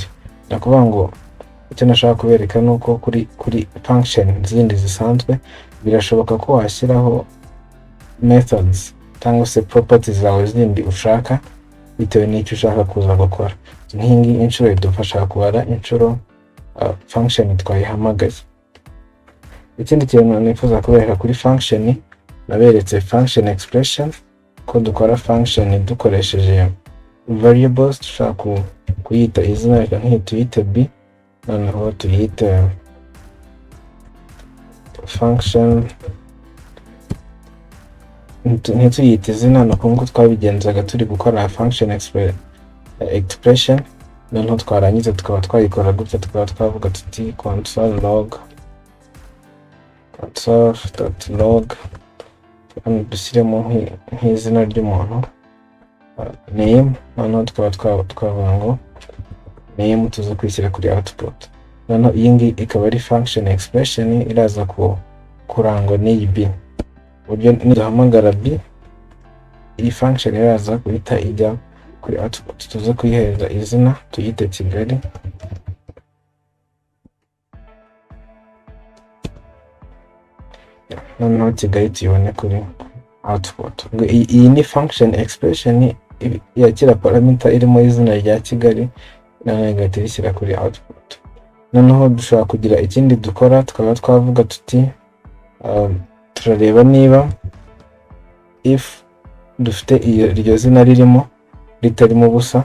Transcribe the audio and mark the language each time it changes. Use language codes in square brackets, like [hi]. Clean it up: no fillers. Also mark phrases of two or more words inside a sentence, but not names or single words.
[rw] Nakuvuga ngo icyo nashaka kubereka ni uko kuri function zindi zisanzwe birashoboka ko washyiraho methods cyangwa se properties zawe zindi ushaka bitewe n'icyo ushaka kuza gukora. Nk'ingi inshuro idufasha kubara inshuro function twayihamagaye. Ikindi kintu nifuza kubereka kuri function, naberetse [en] function expression [rw] ko dukora function dukoresheje variables. Dushaka kuyita izina, reka tuyite b, noneho tuyite function, ntituyite izina nuko twabigenzaga turi gukora [en] function expression. [rw] Noneho twarangiza tukaba twayikora gutya, tukaba twavuga tuti console.log dushyiremo nk'izina ry'umuntu, name, noneho tukaba twavuga ngo name tuza kwishyira kuri output. Noneho iyi ngiyi ikaba ari [en] function expression [rw] iraza kurangwa n'iyi b. Uburyo niduhamagara b, iyi function iraza guhita ijya kuri output. Tuza kuyihereza izina tuyite Kigali, noneho Kigali tuyibone kuri output. Iyi ni [en] function expression [rw] yakira parameter irimo izina rya Kigali, noneho igahita ishyira kuri output. Noneho dushobora kugira ikindi dukora, tukaba twavuga tuti turareba niba if dufite iryo zina ririmo ritarimo ubusa.